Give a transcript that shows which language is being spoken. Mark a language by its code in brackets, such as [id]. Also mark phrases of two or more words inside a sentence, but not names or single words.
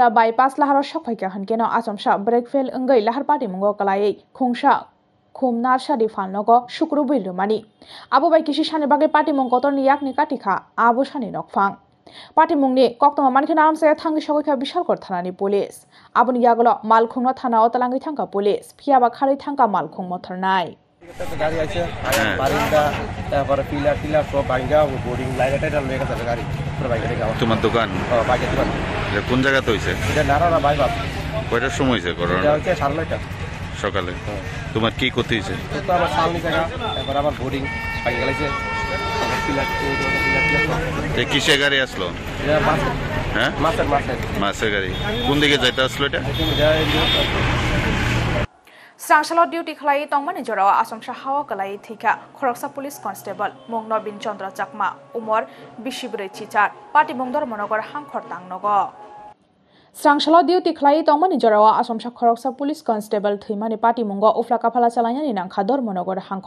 [trp] बाइपास लाहार सकफाइका हनकेनो आसमसा ब्रेकफेल अंगै लाहार पाटिमुंगो कलाई खुंसा खुम नार्सारि फानलगो शुक्रु बैलुमानि आबो बाय किसी सानि बागै पाटिमुं कतरनि याकनि काटिखा आबो सानि नकफां पाटिमुंनि कक्तमा मानखे नामसे थांगि सकैखा बिशालगड़ थानानि पुलिस आबोनि यागलो मालखुंनो थाना अतलांगै थांगा पुलिस फियाबा खारै थांगा मालखुं मथरनाय [bn] गाड़ी आइছে বারিন্দা তারপরে পিলার সব ভাঙা বোর্ডিং লাইন এটা লেগে আছে গাড়ি পুরো বাইরে যাওয়া। তোমার দোকান? বাইকের দোকান। এটা কোন জায়গাতে হইছে? এটা নারারা বাইপাস। কয়টার সময় হইছে ঘটনা? এটা হচ্ছে 9:30 সকালে। তোমার কি ক্ষতি হইছে? তো আমার সামনে জায়গা তারপর আবার বোর্ডিং ভাঙা গেছে। পিলার কিসে গাড়ি আসলো? এটা মাছের। হ্যাঁ মাছের গাড়ি। কোন দিকে যাইতে আসলো এটা? [trp] स्रांसालो डिउटी खलाई तंगमानि जराव आसमसा हावा कलाई थिका खरकसा [en] police constable [trp] मुं नबिन चन्द्र चाकमा उमर 24 चिचार पार्टी मुं धर्मनगर हांखर तांगनगो स्रांसालो डिउटी खलाई तंगमानि जराव आसमसा खरकसा [en] police constable [trp] थैमानि पार्टी मुंगो उफ्ला काफाला चालायनानि नांखा धर्मनगर हांखर